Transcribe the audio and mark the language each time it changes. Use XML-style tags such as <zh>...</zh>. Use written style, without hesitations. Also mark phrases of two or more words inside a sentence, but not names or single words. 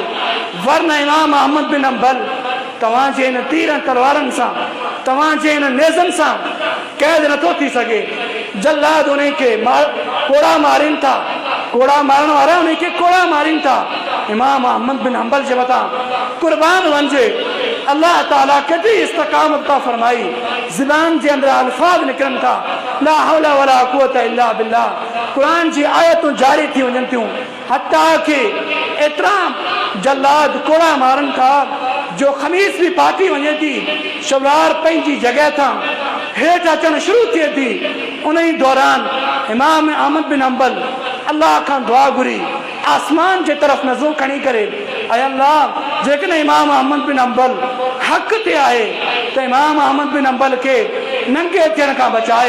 <sd>वरना इमाम अहमद बिन हंबल तव्हांजे हिन तीर तलवारनि सां, तव्हांजे हिन नेज़नि सां क़ैद नथो थी सघे। जल्लाद उन खे कोड़ा मारीनि था, कोड़ा मारण वारा उन खे कोड़ा मारीनि था। इमाम अहमद बिन हंबल जे मथां क़ुर्बान वञिजे। अल्लाह ताला केतिरी इस्तिक़ामत था फरमाई, ज़ुबान जे अंदरि अल्फाज़ निकिरनि था,</sd> <ar>لا حول ولا قوة إلا بالله.</ar> <sd>क़ुरान जी आयतूं जारी थी वञनि थियूं, हत्ता के एतिरा जल्लाद कोड़ा मारनि था जो ख़मीस बि फाटी वञे थी, शलवार पंहिंजी जॻह तां हेठि अचणु शुरू थिए थी। उन ई दौरान इमाम अहमद बिन हंबल अल्लाह खां दुआ घुरी, आसमान जे तरफ़ नज़रूं खणी करे, ऐं अल्लाह जेकॾहिं इमाम अहमद बिन हंबल हक़ ते आहे त इमाम अहमद बिन हंबल खे नंगे थियण खां बचाए।</sd>